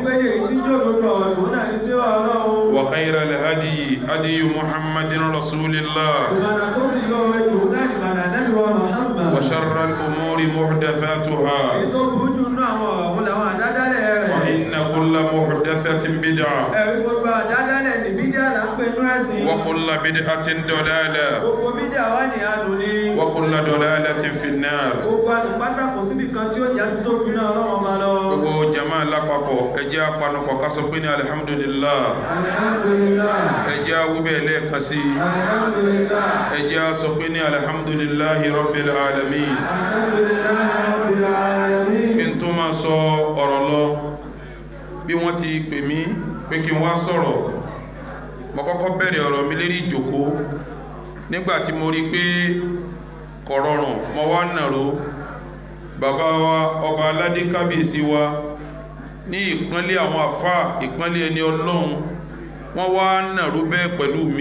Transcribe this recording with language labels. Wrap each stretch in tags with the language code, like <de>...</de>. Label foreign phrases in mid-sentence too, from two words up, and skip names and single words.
<ar>وخير الهدي هدي محمد رسول الله وشر الأمور محدثاتها وإن كل محدثة بدعة وكل بدعة ضلالة وكل ضلالة في النار.</ar> <yo>gbogbo jama lápapọ̀ ẹ jẹ́ apanupọ̀ ká sọ pé ní alhamdulillah, ẹ jẹ́ awúbẹ̀ lẹ́ẹ̀kan sí, ẹ jẹ́ sọ pé ní</yo> <ar>الحمد لله رب العالمين.</ar> <yo>kí n tó máa sọ ọ̀rọ̀ lọ, bí wọ́n ti pè mí pé kí n wá sọ̀rọ̀, mo kọ́kọ́ bẹ̀rẹ̀ ọ̀rọ̀ mi lérí ìjókòó nígbà tí mo rí pé kò rọrùn, mo wá nàró bàbá wa ọba aládé kábíyèsí wa ní ìpínlẹ̀ àwọn àfáà, ìpínlẹ̀ ẹni ọlọ́run, wọ́n wá nàró bẹ́ẹ̀ pẹ̀lú mi.</yo>